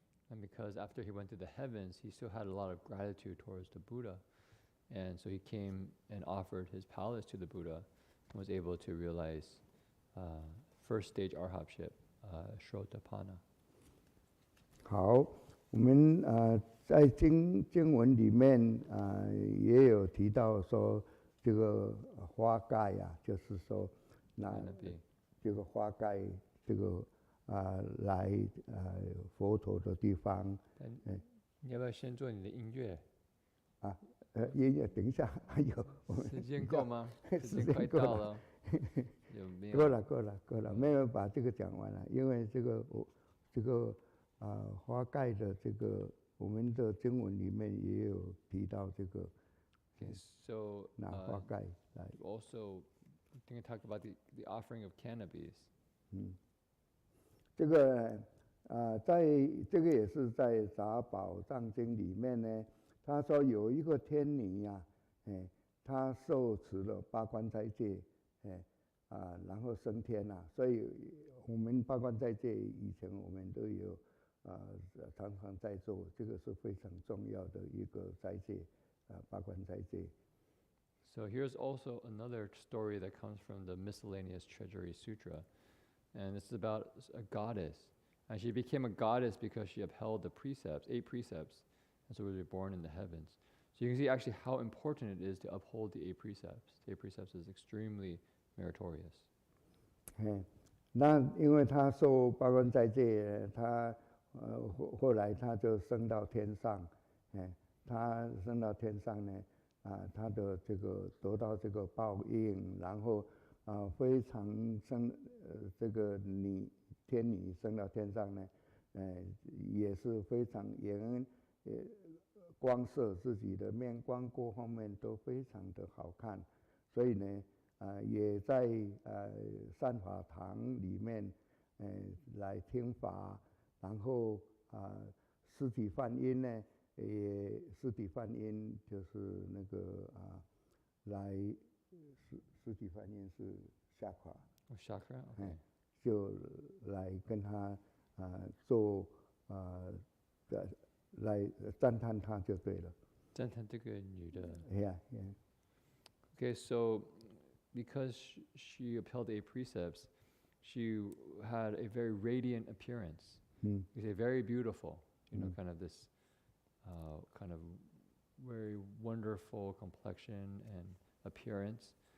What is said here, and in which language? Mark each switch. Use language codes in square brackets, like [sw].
[en] And because after he went to the heavens, he still had a lot of gratitude towards the Buddha. And so he came and offered his palace to the Buddha and was able to realize first stage arhatship, Shotapana. [zh] 好，我们在经文里面也有提到说，这个花盖啊，就是说这个花盖这个来佛陀的地方。你要不要先做你的音乐？音乐等一下，还有时间够吗？时间快到了。有没有？够了，没有把这个讲完了，因为这个花盖的这个我们的经文里面也有提到这个。 [en] So [zh] 拿花盖来。 [en] Also, can you talk about the offering of cannabis? [zh] 这个在这个也是在杂宝藏经里面呢，他说有一个天女啊，他受持了八关斋戒，然后升天了。所以我们八关斋戒以前我们都有常常在做，这个是非常重要的一个斋戒，八关斋戒。 [en] So here's also another story that comes from the Miscellaneous Treasury Sutra, and it's about a goddess, and she became a goddess because she upheld the precepts, 8 precepts, and so we were born in the heavens. So you can see actually how important it is to uphold the 8 precepts. The 8 precepts is extremely meritorious. [zh] 那因为他受八关斋戒，他后来他就升到天上，他升到天上呢，他的这个得到这个报应，然后非常这个天女升到天上呢，也是非常光色自己的面光各方面都非常的好看，所以呢，也在善法堂里面来听法，然后尸体梵音呢，尸体梵音就是那个来尸体梵音是chakra， [en] chakra， OK， [zh] 就来跟他做来赞叹他就对了。赞叹这个女的。 [en] Yeah. Okay, so because she upheld the 8 precepts, she had a very radiant appearance. You say very beautiful, kind of this kind of very wonderful complexion and appearance.